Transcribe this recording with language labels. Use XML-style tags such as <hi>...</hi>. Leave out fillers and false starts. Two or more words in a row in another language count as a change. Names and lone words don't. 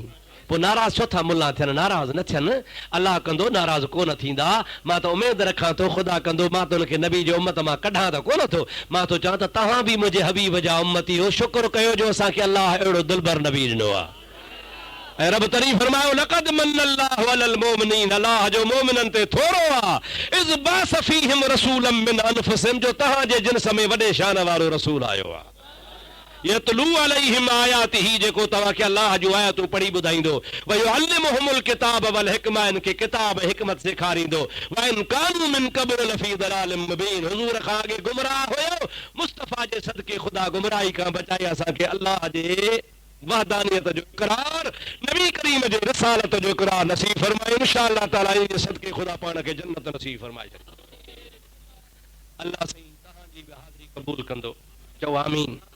<sd>पोइ नाराज़ छो था मुला थियनि, नाराज़ न थियनि, अलाह कंदो नाराज़ कोन थींदा। मां त उमेद रखां थो ख़ुदा कंदो, मां त उनखे नबी जो उम्मत मां कढां त कोन थो। मां थो चवां त तव्हां बि मुंहिंजे हबीब जा उम्मती हो। शुक्र कयो जो असांखे अलाह अहिड़ो दिलबर नबी ॾिनो आहे। ऐं रब तरी फरमायो</sd> <ar>لقد من الله على المؤمنين,</ar> <sd>अलाह जो मोमिननि ते थोरो आहे।</sd> <ar>إذ بعث فيهم رسولا من أنفسهم,</ar> <sd>जो तव्हांजे जिन्स में वॾे शान वारो रसूल आयो आहे।</sd> <ar>يتلو عليهم آياته,</ar> <sd>जेको तव्हांखे अलाह जूं आयतूं पढ़ी ॿुधाईंदो।</sd> <ar>ويعلمهم الكتاب والحكمة,</ar> <sd>इनखे किताब हिकमत सेखारींदो।</sd> <ar>وإن كانوا من قبل لفي ضلال مبين,</ar> <sd>हुज़ूर खां अॻे गुमराह हुयो, मुस्तफ़ा जे सदके ख़ुदा गुमराही खां बचाए असांखे अलाह जे वहदानियत जो इक़रार, नबी करीम जे रिसालत जो इक़रार नसीब फरमाए।</sd> <ar>إن شاء الله تعالى</ar> <sd>इन जे सदके ख़ुदा पाण खे जन्नत नसीब फरमाए। अल्लाह साईं तव्हांजी बि हाज़िरी क़बूल कंदो, चओ आमीन।</sd>